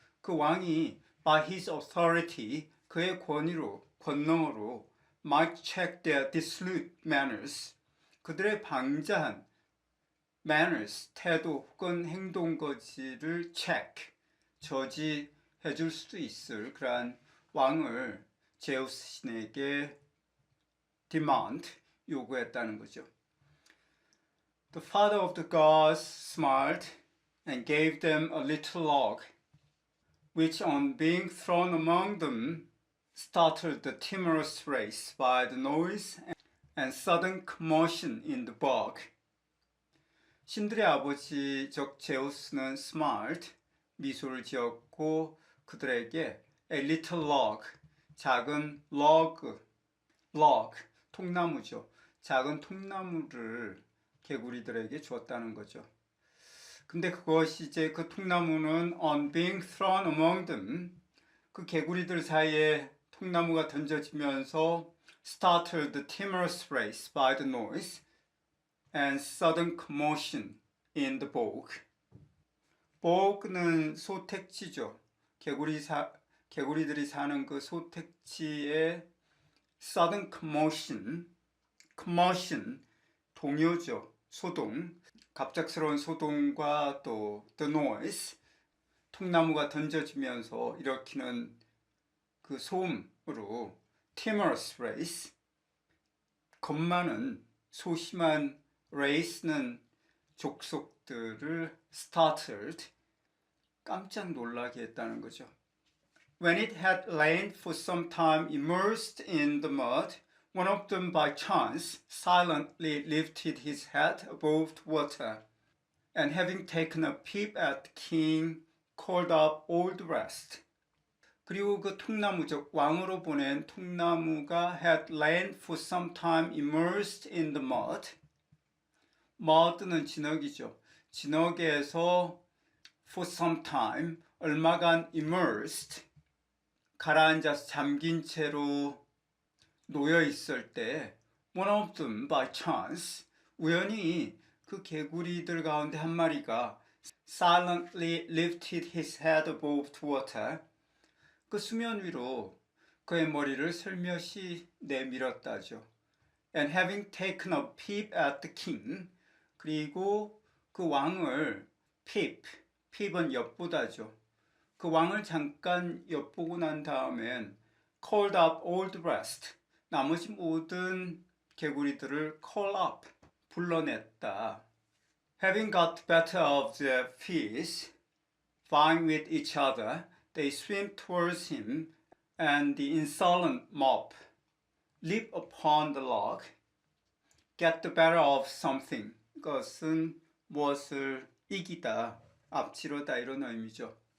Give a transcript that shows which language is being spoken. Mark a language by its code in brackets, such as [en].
[ko] 그 왕이 [en] by his authority, [ko] 그의 권위로, 권능으로 [en] might check their dissolute manners, [ko] 그들의 방자한 manners, 태도 혹은 행동거지를 check, 저지해 줄 수도 있을 그러한 왕을 제우스 신에게 demand, 요구했다는 거죠. [en] The father of the gods smiled and gave them a little log, which on being thrown among them startled the timorous race by the noise and sudden commotion in the bog. [ko] 신들의 아버지적 제우스는 smiled, 미소를 지었고 그들에게 [en] a little log, [ko] 작은 log, 통나무죠. 작은 통나무를 개구리들에게 주었다는 거죠. 근데 그것이 이제 그 통나무는 [en] on being thrown among them, [ko] 그 개구리들 사이에 통나무가 던져지면서 [en] startled the timorous race by the noise and sudden commotion in the bog. [ko] bog는 소택지죠. 개구리들이 사는 그 소택지의 [en] sudden commotion, [ko] 동요죠. 소동, 갑작스러운 소동과 또 [en] the noise, [ko] 통나무가 던져지면서 일으키는 그 소음으로 [en] timorous race, [ko] 겁많은 소심한 race는 족속들을 startled, 깜짝 놀라게 했다는 거죠. [en] When it had lain for some time immersed in the mud, one of them by chance silently lifted his head above the water, and having taken a peep at the king, called up all the rest. [ko] 그리고 그 통나무죠. 왕으로 보낸 통나무가 [en] had lain for some time immersed in the mud. [ko] mud는 진흙이죠. 진흙에서 [en] for some time, [ko] 얼마간 immersed, 가라앉아서 잠긴 채로 놓여 있을 때 [en] one of them by chance, [ko] 우연히 그 개구리들 가운데 한 마리가 [en] silently lifted his head above the water. [ko] 그 수면 위로 그의 머리를 슬며시 내밀었다죠. [en] And having taken a peep at the king, [ko] 그리고 그 왕을 [en] peep은 [ko] 엿보다죠. 그 왕을 잠깐 엿보고 난 다음엔 [en] called up all the rest, [ko] 나머지 모든 개구리들을 [en] call up, [ko] 불러냈다. [en] Having got the better of the fish, vying with each other, they swim towards him, and the insolent mob leap upon the log, get the better of something. [ko] 그것은 무엇을 이기다, 앞지르다 이런 의미죠.